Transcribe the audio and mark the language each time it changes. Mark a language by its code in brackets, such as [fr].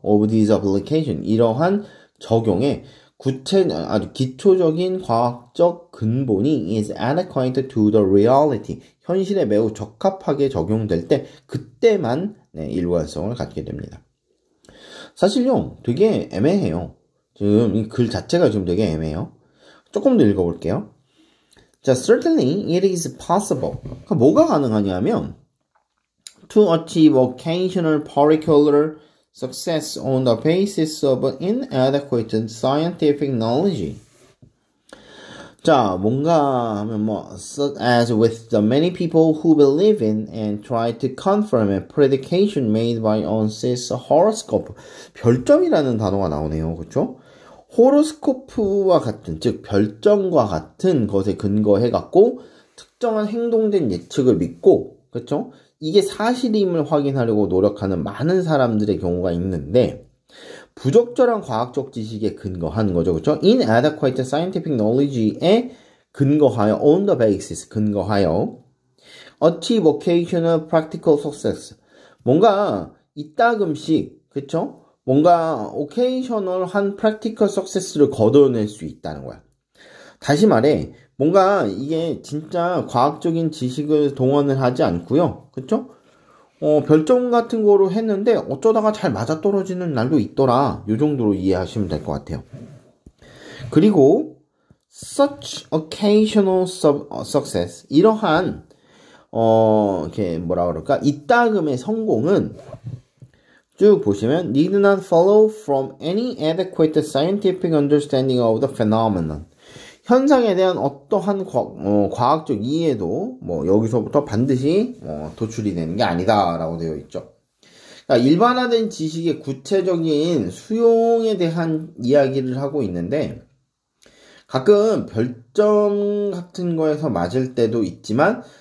[en] of these application, [ko] 이러한 적용에 아주 기초적인 과학적 근본이 [en] is adequate to the reality, [ko] 현실에 매우 적합하게 적용될 때 그때만 네, 일관성을 갖게 됩니다. 사실요, 되게 애매해요. 지금 이 글 자체가 지금 되게 애매해요. 조금 더 읽어볼게요. [en] 자, certainly it is possible. [ko] 그러니까 뭐가 가능하냐면 [en] to achieve occasional particular success on the basis of inadequate scientific knowledge. [ko] 자, 뭔가 하면 뭐 [en] such as with the many people who believe in and try to confirm a predication made by ONSIS horoscope. [ko] 별점이라는 단어가 나오네요. 그렇죠? 호로스코프와 같은, 즉 별점과 같은 것에 근거해갖고 특정한 행동된 예측을 믿고, 그렇죠? 이게 사실임을 확인하려고 노력하는 많은 사람들의 경우가 있는데 부적절한 과학적 지식에 근거하는 거죠. 그렇죠? [en] inadequate scientific knowledge [ko] 에 근거하여, [en] on the basis, 근거하여 achieve occasional practical success. [ko] 뭔가 이따금씩, 그렇죠? 뭔가 [en] occasional한 practical success를 [ko] 거둬낼 수 있다는 거야. 다시 말해, 뭔가 이게 진짜 과학적인 지식을 동원을 하지 않고요. 그쵸? 별점 같은 거로 했는데 어쩌다가 잘 맞아떨어지는 날도 있더라. 요 정도로 이해하시면 될 것 같아요. 그리고 [en] such occasional success, [ko] 이러한 이렇게 뭐라 그럴까? 이따금의 성공은 쭉 보시면 [en] need not follow from any adequate scientific understanding of the phenomenon. [ko] 현상에 대한 어떠한 과학적 이해도 뭐 여기서부터 반드시 도출이 되는 게 아니다라고 되어 있죠. 그러니까 일반화된 지식의 구체적인 수용에 대한 이야기를 하고 있는데 가끔 별점 같은 거에서 맞을 때도 있지만